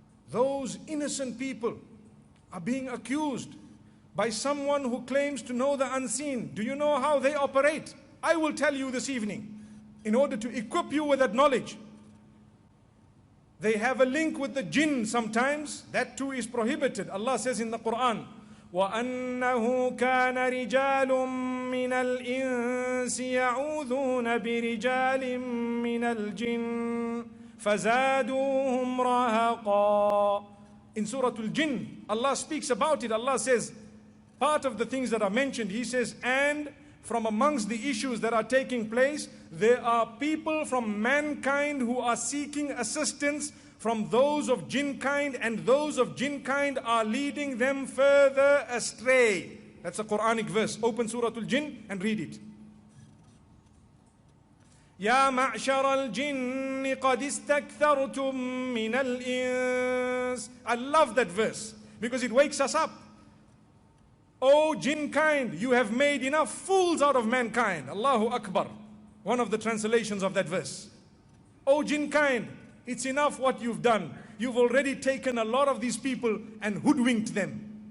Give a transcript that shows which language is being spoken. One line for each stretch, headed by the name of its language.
English: Those innocent people are being accused by someone who claims to know the unseen. Do you know how they operate? I will tell you this evening in order to equip you with that knowledge. They have a link with the jinn sometimes. That too is prohibited. Allah says in the Quran,
Arabic: وَأَنَّهُ كَانَ رِجَالٌ مِّنَ الْإِنسِ يَعُوذُونَ بِرِجَالٍ مِّنَ الْجِنِّ فَزَادُوهُمْ رَهَقًا.
English: In Surah Al-Jinn, Allah speaks about it. Allah says, part of the things that are mentioned, He says, and from amongst the issues that are taking place, there are people from mankind who are seeking assistance from those of jinn kind, and those of jinn kind are leading them further astray. That's a Quranic verse. Open Surah Al-Jinn and read it.
Arabic: يا معشر الجن قد استكثرتم من الإنس.
English: I love that verse because it wakes us up. O jinn kind, you have made enough fools out of mankind. Allahu Akbar. One of the translations of that verse. O jinn kind, it's enough what you've done. You've already taken a lot of these people and hoodwinked them.